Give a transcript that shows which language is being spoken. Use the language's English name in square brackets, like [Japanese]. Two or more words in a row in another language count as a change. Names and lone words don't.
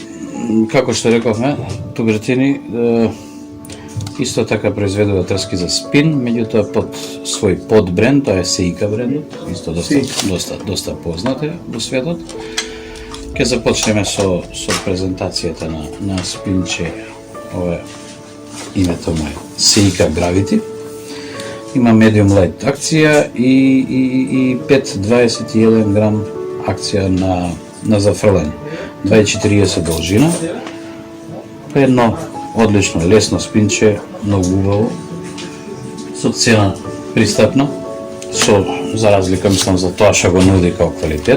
[Macedonian] како што рековме, Тубертини исто така произведува трски за спин, меѓутоа под свој подбренд, тоа е Seika брендот, исто доста познат е во светот. Ќе започнеме со презентацијата на спинче, ова е името му е Seika Gravity. Има [English] medium light [Macedonian] акција и 5,21 грам акција на зафрлање. 2,40 должина. Едно одлично лесно спинче, многу убаво. Со цена пристапна, за разлика мислам за тоа што го нуди као квалитет.